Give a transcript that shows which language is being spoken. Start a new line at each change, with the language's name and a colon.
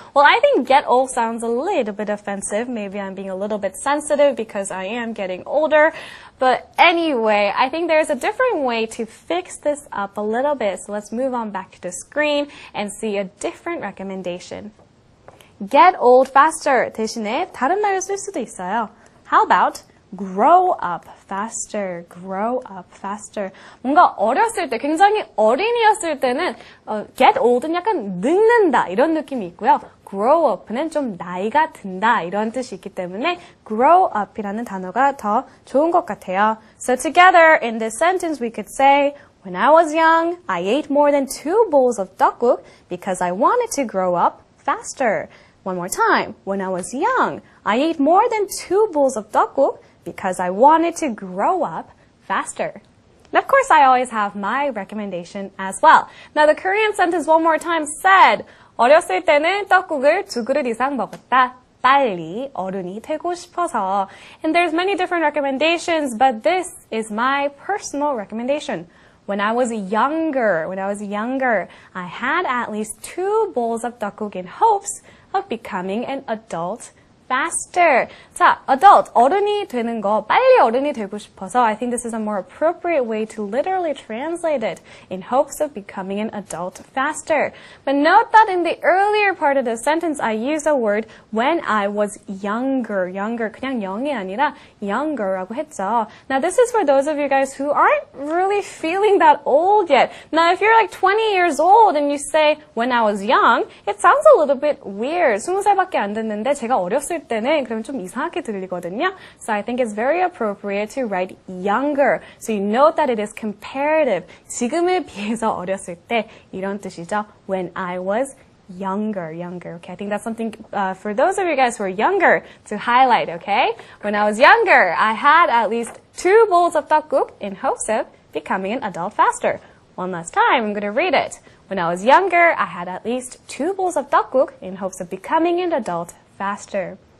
English: Well, I think get old sounds a little bit offensive. Maybe I'm being a little bit sensitive because I am getting older. But anyway, I think there's a different way to fix this up a little bit. So let's move on back to the screen and see a different recommendation. Get old faster
Korean: 대신에 다른 말을 쓸 수도 있어요.
English: How about grow up faster, grow up faster.
Korean: 뭔가 어렸을 때, 굉장히 어린이였을 때는
English: get old
Korean: 는 약간 늙는다 이런 느낌이 있고요.
English: grow up
Korean: 는 좀 나이가 든다 이런 뜻이 있기 때문에 grow up이라는 단어가 더 좋은 것 같아요.
English: So together in this sentence we could say When I was young, I ate more than 2 bowls of 떡국 because I wanted to grow up faster. One more time. When I was young, I ate more than 2 bowls of 떡국 because I wanted to grow up faster. And of course, I always have my recommendation as well. Now, the Korean sentence one more time said,
Korean: 어렸을 때는 떡국을 2그릇 이상 먹었다. 빨리 어른이 되고 싶어서.
English: And there's many different recommendations, but this is my personal recommendation. When I was younger, I had at least 2 bowls of tteokguk in hopes of becoming an adult faster.
Korean: 자, adult, 어른이 되는 거, 빨리 어른이 되고 싶어서
English: I think this is a more appropriate way to literally translate it in hopes of becoming an adult faster. But note that in the earlier part of the sentence, I used the word when I was younger.
Korean: 그냥 영이 아니라 younger라고 했죠.
English: Now, this is for those of you guys who aren't really feeling that old yet. Now, if you're like 20 years old and you say when I was young, it sounds a little bit weird.
Korean: 20살밖에 안 됐는데 제가 어렸을 때는 그럼 좀 이상하게 들리거든요.
English: So I think it's very appropriate to write younger. So you note that it is comparative.
Korean: 지금에 비해서 어렸을 때 이런 뜻이죠.
English: When I was younger. Okay, I think that's something for those of you guys who are younger to highlight, okay? When I was younger, I had at least 2 bowls of tteokguk in hopes of becoming an adult faster. One last time, I'm going to read it. When I was younger, I had at least 2 bowls of tteokguk in hopes of becoming an adult faster.